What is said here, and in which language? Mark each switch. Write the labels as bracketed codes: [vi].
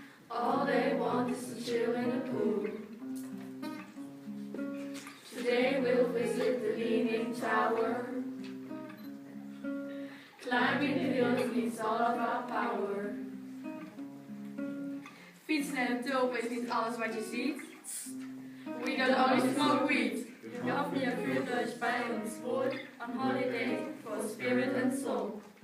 [en] All they want is to chill in the pool. Today we'll visit the Leaning Tower. Climbing the hills needs all of our power. [nl] Fietsen en tulpen is niet alles wat je ziet. [en] We don't only smoke weed. [de] Wir hoffen, ihr fühlt euch bei uns wohl [en] on holiday for spirit and soul.